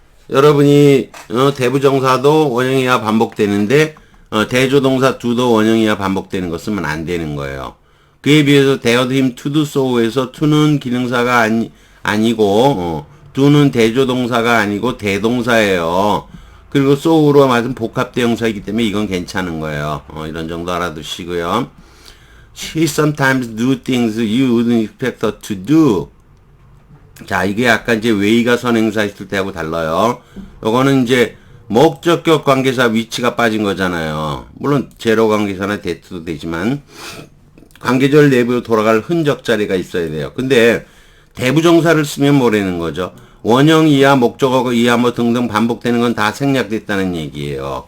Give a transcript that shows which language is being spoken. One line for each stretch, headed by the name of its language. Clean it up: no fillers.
Korean: 여러분이 대부정사도 원형이야 반복되는데 대조동사 do도 원형이야 반복되는 거 쓰면 안 되는 거예요. 그에 비해서
English: dared him to do so
Korean: 에서 to는 기능사가 아니고 do는 대조동사가 아니고 대동사예요. 그리고 so로 맞은 복합대형사이기 때문에 이건 괜찮은 거예요. 이런 정도 알아두시고요.
English: She sometimes do things you wouldn't expect her to do.
Korean: 자, 이게 약간 이제 way가 선행사 있을 때하고 달라요. 요거는 이제 목적격 관계사 위치가 빠진 거잖아요. 물론 제로 관계사나 that도 되지만 관계절 내부로 돌아갈 흔적 자리가 있어야 돼요. 근데 대부정사를 쓰면 뭐라는 거죠? 원형 이하, 목적어 이하 뭐 등등 반복되는 건 다 생략됐다는 얘기예요.